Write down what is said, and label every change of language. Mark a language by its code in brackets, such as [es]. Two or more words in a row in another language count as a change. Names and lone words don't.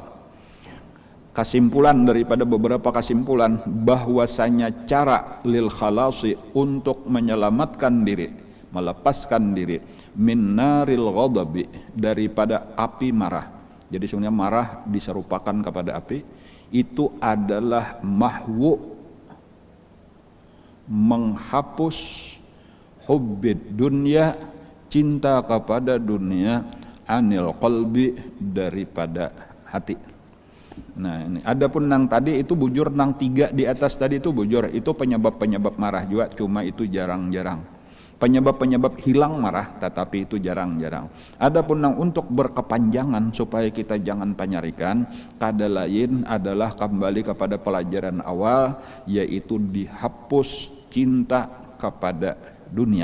[id] Kesimpulan daripada beberapa kesimpulan, bahwasanya cara [ar] lil khalasi, [id] untuk menyelamatkan diri, melepaskan diri, [ar] min naril ghadabi, [id] daripada api marah. Jadi sebenarnya marah diserupakan kepada api, itu adalah mahwu, menghapus [ar] hubbid dunya, [id] cinta kepada dunia, [ar] anil qalbi, [id] daripada hati. [bjn] Nah, ini adapun nang tadi itu bujur, nang tiga di atas tadi itu bujur, itu penyebab marah juga, cuma itu jarang-jarang. [id] Penyebab hilang marah, tetapi itu jarang-jarang. Adapun nang untuk berkepanjangan supaya kita jangan penyarikan, [bjn] kada lain [id] adalah kembali kepada pelajaran awal, yaitu dihapus cinta kepada dunia.